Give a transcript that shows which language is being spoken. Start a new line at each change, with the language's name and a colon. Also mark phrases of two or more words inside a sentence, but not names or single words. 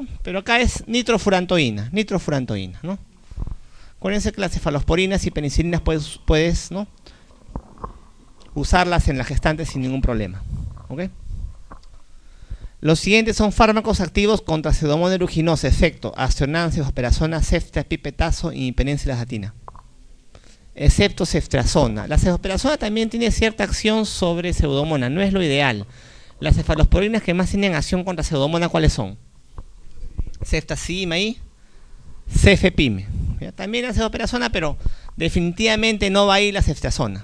Spanish: Pero acá es nitrofurantoína, ¿no? Acuérdense que las cefalosporinas y penicilinas puedes, ¿no?, usarlas en la gestante sin ningún problema, ¿ok? Los siguientes son fármacos activos contra Pseudomonas aeruginosa, efecto Aztreonam, cefalosporina, ceftra, pipetazo y penicilazina, excepto ceftriaxona. La cefalosporina también tiene cierta acción sobre Pseudomonas, no es lo ideal. Las cefalosporinas que más tienen acción contra Pseudomonas, ¿cuáles son? Ceftazidima y cefepime. También la cefalosporina, pero definitivamente no va ahí la ceftriaxona.